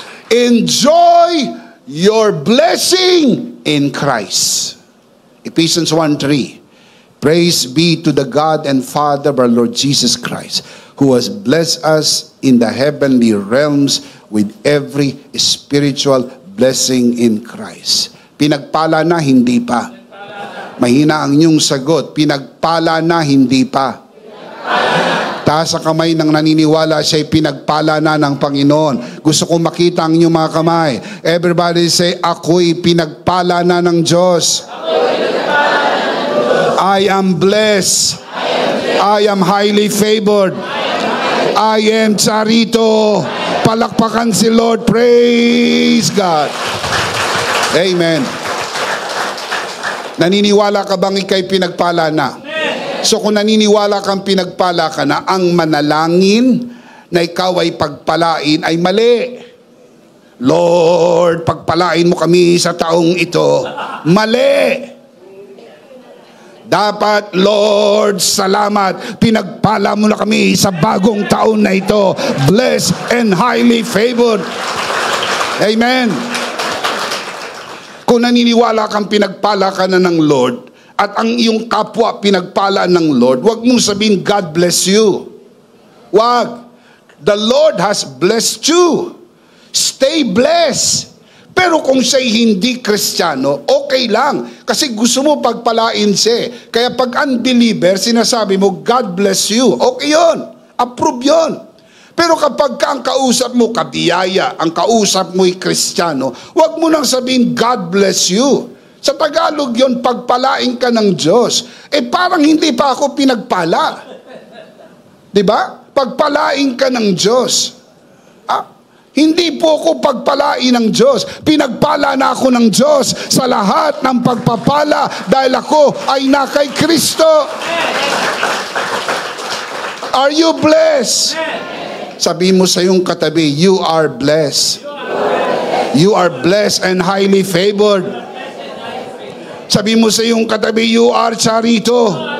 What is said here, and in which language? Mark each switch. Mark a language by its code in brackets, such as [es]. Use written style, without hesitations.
[en] Enjoy your blessing in Christ. Ephesians 1:3. Praise be to the God and Father of our Lord Jesus Christ, who has blessed us in the heavenly realms with every spiritual blessing in Christ. [tl] Pinagpala na, hindi pa. Mahina ang inyong sagot. Pinagpala na, hindi pa. Taas sa kamay ng naniniwala siya'y pinagpala na ng Panginoon. Gusto kong makita ang inyong mga kamay. [en] Everybody say, [tl] ako'y pinagpala na ng Diyos. [en] I am blessed. I am highly favored. I am Charito. [tl] Palakpakan si Lord. [en] Praise God. Amen. [tl] Naniniwala ka bang ika'y pinagpala na? So kung naniniwala kang pinagpala ka na, ang manalangin na ikaw ay pagpalain ay mali. Lord, pagpalain mo kami sa taong ito. Mali. Dapat, Lord, salamat, pinagpala mo na kami sa bagong taon na ito. [en] Blessed and highly favored. Amen. [tl] Kung naniniwala kang pinagpala ka na ng Lord, at ang iyong kapwa pinagpala ng Lord, huwag mong sabihin, [en] God bless you. [tl] Wag. [en] The Lord has blessed you. Stay blessed. [tl] Pero kung siya'y hindi Kristiyano, okay lang. Kasi gusto mo pagpalain siya. Kaya pag unbeliever, sinasabi mo, [en] God bless you. [tl] Okay yun. Approve yun. Pero kapag ka ang kausap mo, kabiyaya, ang kausap mo'y Kristiyano, huwag mo nang sabihin, [en] God bless you. [tl] Sa Tagalog yun, pagpalain ka ng Diyos. Parang hindi pa ako pinagpala. Diba? Pagpalain ka ng Diyos. Hindi po ako pagpalain ng Diyos. Pinagpala na ako ng Diyos sa lahat ng pagpapala dahil ako ay na kay Kristo. [en] Are you blessed? [tl] Sabi mo sa iyong katabi, [en] you are blessed. You are blessed and highly favored. [tl] Sabi mo sa iyong katabi, [en] you are Charito.